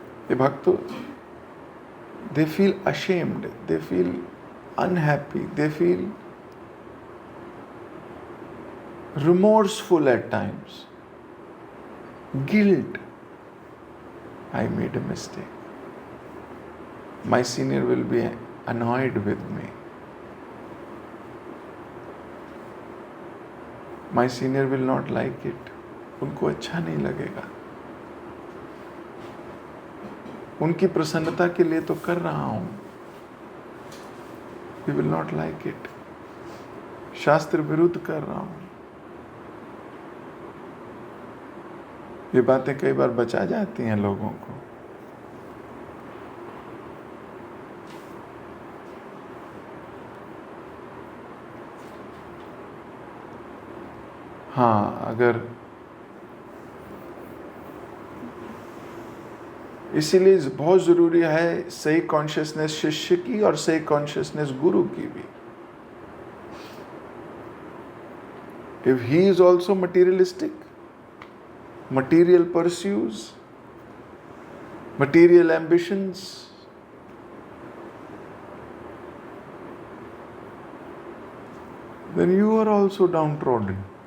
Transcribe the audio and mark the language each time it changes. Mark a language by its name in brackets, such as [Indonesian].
[Hindi] ये भक्त [English] They feel ashamed, they feel unhappy, they feel remorseful at times, guilt. I made a mistake. My senior will be annoyed with me. My senior will not like it. [Hindi] उनको अच्छा नहीं लगेगा। उनकी प्रसन्नता के लिए तो कर रहा हूं, [English] We will not like it. [Hindi] शास्त्र विरुद्ध कर रहा हूं। ये बातें कई बार बचा जाती हैं लोगों को। हाँ, अगर इसीलिए बहुत ज़रूरी है सही कॉन्शियसनेस शिष्य की और सही कॉन्शियसनेस गुरु की भी। [English] If he is also materialistic, material pursuits, material ambitions, then you are also downtrodden.